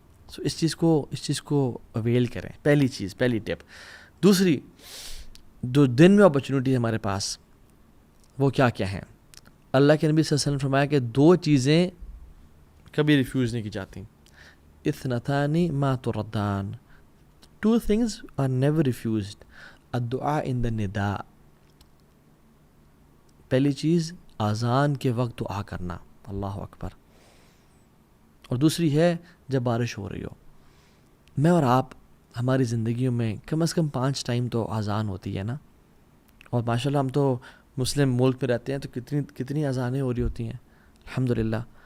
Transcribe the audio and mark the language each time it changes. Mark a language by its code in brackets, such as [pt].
[ur] سو اس چیز کو اویل کریں. پہلی ٹپ. دوسری, جو دن میں اپرچونیٹی ہے ہمارے پاس وہ کیا ہیں؟ اللہ کے نبی صلی اللہ علیہ وسلم نے فرمایا کہ 2 چیزیں کبھی ریفیوز نہیں کی جاتی. [ar] اثنتان ما تردان, [en] 2 things are never refused. [ar] الدعاء عند النداء, [ur] پہلی چیز اذان کے وقت دعا کرنا, اللہ اکبر. اور دوسری ہے جب بارش ہو رہی ہو. میں اور آپ ہماری زندگیوں میں کم از کم 5 ٹائم تو اذان ہوتی ہے نا, اور ماشاءاللہ ہم تو مسلم ملک میں رہتے ہیں تو کتنی اذانیں ہو رہی ہوتی ہیں, الحمدللہ.